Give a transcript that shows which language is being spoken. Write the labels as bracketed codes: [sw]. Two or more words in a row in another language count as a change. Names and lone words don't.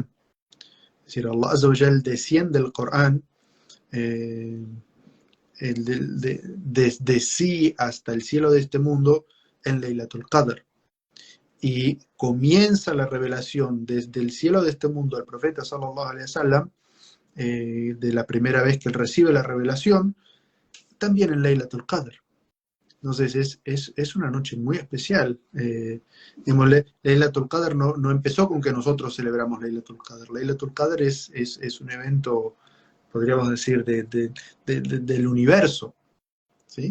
[es] Es decir, [ar] الله عز وجل [es] desciende el Corán desde sí hasta el cielo de este mundo en [ar] ليلة القدر. [es] Y comienza la revelación desde el cielo de este mundo al profeta [ar] صلى الله عليه وسلم, [es] de la primera vez que él recibe la revelación, también en [ar] ليلة القدر. [es] Entonces es una noche muy especial. [ar] ليلة القدر [es] no empezó con que nosotros celebramos [ar] ليلة القدر. ليلة القدر [es] es un evento, podríamos decir, del universo, ¿sí?